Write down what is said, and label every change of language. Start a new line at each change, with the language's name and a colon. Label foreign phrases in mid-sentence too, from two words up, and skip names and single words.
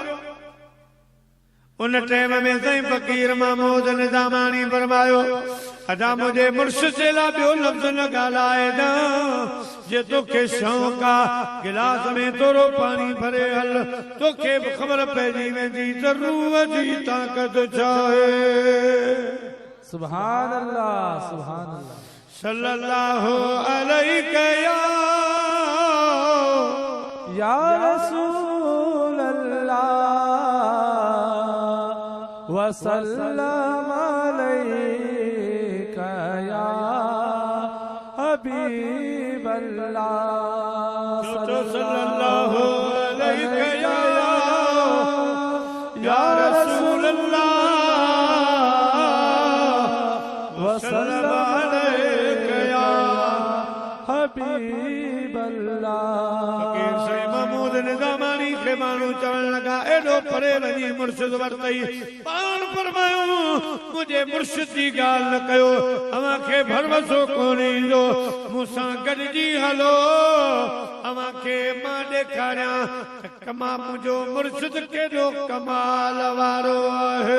Sindhi: उन टाइम में साईं फ़कीर महमूद निज़ामानी फरमायो अदा मुंहिंजे मुर्शिद जे लाइ ॿियो लफ़्ज़ न ॻाल्हाए ॾां। जे तोखे शौक़ आ गिलास में थोरो पाणी भरे हल तोखे बि ख़बर पइजी वेंदी त रूह जी ताक़त छा आहे।
Arabic: سبحان الله سبحان الله. صلى الله عليه يا رسول الله وسلم عليك يا حبيب الله. صلى الله عليه يا رسول الله وسلم عليك يا حبيب الله.
Sindhi: फ़कीर साईं महमूद निज़ामानी खे माण्हू चवण लॻा एॾो परे वञी मुर्शिद वरितई पाण फरमायो मुंहिंजे मुर्शिद जी ॻाल्हि न कयो अव्हांखे भरवसो कोन ईंदो मूंसां गॾिजी हलो अव्हांखे मां ॾेखारियां त कमा मुंहिंजो मुर्शिद केॾो कमाल वारो आहे।